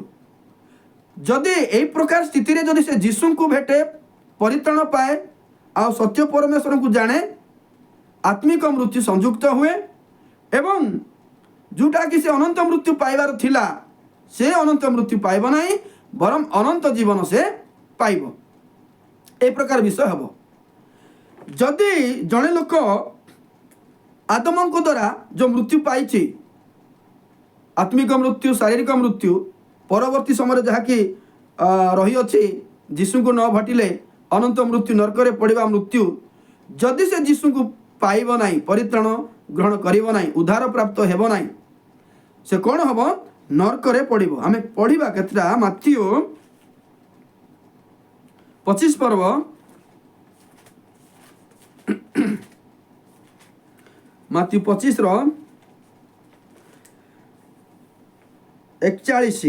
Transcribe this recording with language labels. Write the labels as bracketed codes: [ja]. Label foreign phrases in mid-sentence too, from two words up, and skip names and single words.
[or] ଯଦି ଏହି ପ୍ରକାର ସ୍ଥିତିରେ ଯଦି ସେ ଯୀଶୁଙ୍କୁ ଭେଟେ, ପରିତ୍ରାଣ ପାଏ, ଆଉ ସତ୍ୟ ପରମେଶ୍ୱରଙ୍କୁ ଜାଣେ, ଆତ୍ମିକ ମୃତ୍ୟୁ ସଂଯୁକ୍ତ ହୁଏ, ଏବଂ ଯେଉଁଟାକି ସେ ଅନନ୍ତ ମୃତ୍ୟୁ ପାଇବାର ଥିଲା, ସେ ଅନନ୍ତ ମୃତ୍ୟୁ ପାଇବ ନାହିଁ, ବରଂ ଅନନ୍ତ ଜୀବନ ସେ ପାଇବ। ଏହି ପ୍ରକାର ବିଷୟ ହବ। ଯଦି ଜଣେ ଲୋକ ଆଦମଙ୍କ ଦ୍ୱାରା ଯେ ମୃତ୍ୟୁ ପାଇଛି, ଆତ୍ମିକ ମୃତ୍ୟୁ, ଶାରୀରିକ ମୃତ୍ୟୁ, ପରବର୍ତ୍ତୀ ସମୟ ଯା କି ରହିଅଛି ଯୀଶୁଙ୍କୁ ନ ଭେଟିଲେ ଅନନ୍ତ ମୃତ୍ୟୁ, ନର୍କରେ ପଡ଼ିବା ମୃତ୍ୟୁ, ଯଦି ସେ ଯୀଶୁଙ୍କୁ ପାଇବ ନାହିଁ, ପରିତ୍ରାଣ ଗ୍ରହଣ କରିବ ନାହିଁ, ଉଦ୍ଧାର ପ୍ରାପ୍ତ ହେବ ନାହିଁ, ସେ କ'ଣ ହେବ? ନର୍କରେ ପଡ଼ିବ। ଆମେ ପଢ଼ିବା କେତେଟା? ମାଥିଉ 25 ପର୍ବ ମାଥିଉ 25:41।